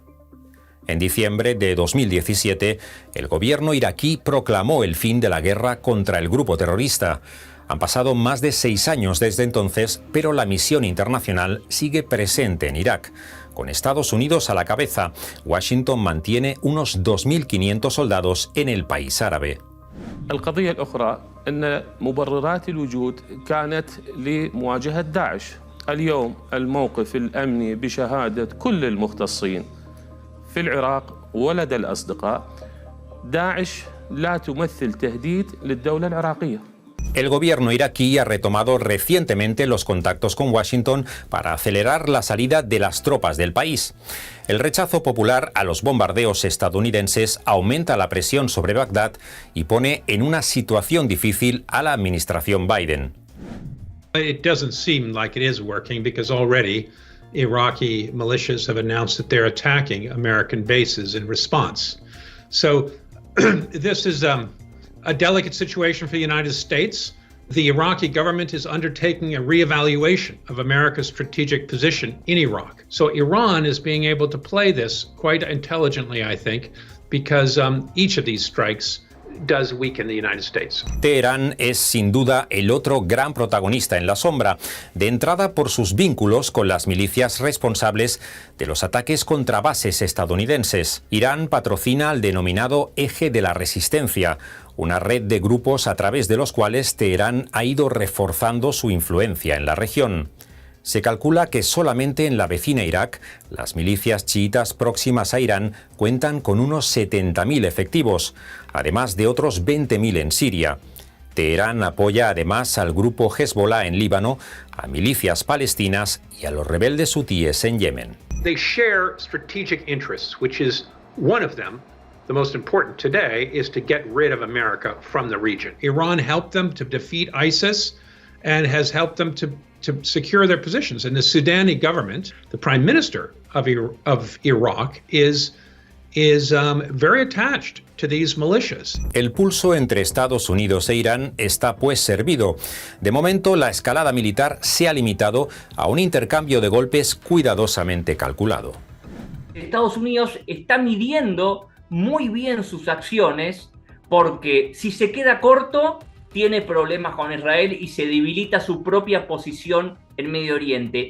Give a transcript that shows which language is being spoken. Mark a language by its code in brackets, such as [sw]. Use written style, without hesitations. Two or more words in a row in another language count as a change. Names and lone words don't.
[es] En diciembre de 2017, el gobierno iraquí proclamó el fin de la guerra contra el grupo terrorista. Han pasado más de 6 años desde entonces, pero la misión internacional sigue presente en Irak. Con Estados Unidos a la cabeza, Washington mantiene unos 2.500 soldados en el país árabe. [ar] القضية الأخرى أن مبررات الوجود كانت لمواجهة داعش. اليوم الموقف الأمني بشهادة كل المختصين في العراق ولدى الأصدقاء، داعش لا تمثل تهديد للدولة العراقية. [es] El gobierno iraquí ha retomado recientemente los contactos con Washington para acelerar la salida de las tropas del país. El rechazo popular a los bombardeos estadounidenses aumenta la presión sobre Bagdad y pone en una situación difícil a la administración Biden. [en] It doesn't seem like it is working because already Iraqi militias have announced that they're attacking American bases in response. So this is a delicate situation for the United States. The Iraqi government is undertaking a reevaluation of America's strategic position in Iraq. So Iran is being able to play this quite intelligently, I think, because each of these strikes does weaken the United States. [es] Teherán es sin duda el otro gran protagonista en la sombra, de entrada por sus vínculos con las milicias responsables de los ataques contra bases estadounidenses. Irán patrocina al denominado Eje de la Resistencia, una red de grupos a través de los cuales Teherán ha ido reforzando su influencia en la región. Se calcula que solamente en la vecina Irak, las milicias chiitas próximas a Irán cuentan con unos 70.000 efectivos, además de otros 20.000 en Siria. Teherán apoya además al grupo Hezbollah en Líbano, a milicias palestinas y a los rebeldes hutíes en Yemen. [en] They share strategic interests, which is one of them. The most important today is to get rid of America from the region. Iran helped them to defeat ISIS and has helped them to secure their positions. And the Sudani government, the prime minister of Iraq, is very attached to these militias. [es] El pulso entre Estados Unidos e Irán está pues servido. De momento, la escalada militar se ha limitado a un intercambio de golpes cuidadosamente calculado. Estados Unidos está midiendo muy bien sus acciones, porque si se queda corto, tiene problemas con Israel y se debilita su propia posición en Medio Oriente.